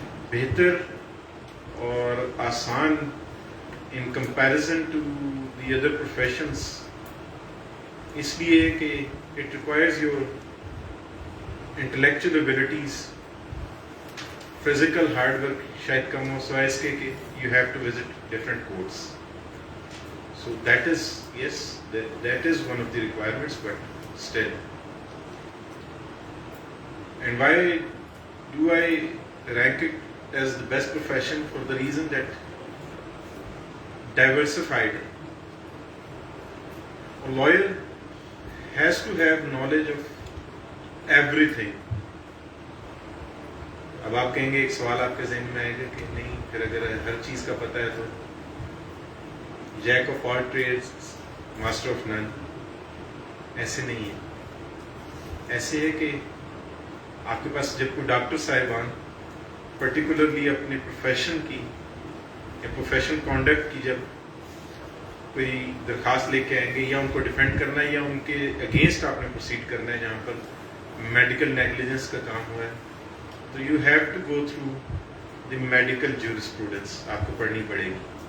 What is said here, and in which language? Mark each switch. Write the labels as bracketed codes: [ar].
[ur] بہتر اور آسان [en] in comparison to the other professions [ur] اس لیے کہ [en] it requires your intellectual abilities physical hard work [ur] شاید کم ہو سوائے اس کے کہ [en] You have to visit different courts. So that is yes that is one of the requirements but still. And why do I rank it as the best profession? For the reason that diversified. A lawyer has to have knowledge of everything. [ur] اب آپ کہیں گے ایک سوال آپ کے ذہن میں آئے گا کہ نہیں پھر اگر ہر چیز کا پتہ ہے تو [en] Jack of all trades master of none. [ur] ایسے نہیں ہے. ایسے ہے کہ آپ کے پاس جب کوئی ڈاکٹر صاحبان پرٹیکولرلی اپنے پروفیشن کی یا پروفیشنل کانڈکٹ کی جب کوئی درخواست لے کے آئیں گے یا ان کو ڈیفینڈ کرنا ہے یا ان کے اگینسٹ آپ نے پروسیڈ کرنا ہے جہاں پر میڈیکل نیگلیجنس کا کام ہوا ہے, تو [en] You have to go through the medical jurisprudence. [ur] آپ کو پڑھنی پڑے گی.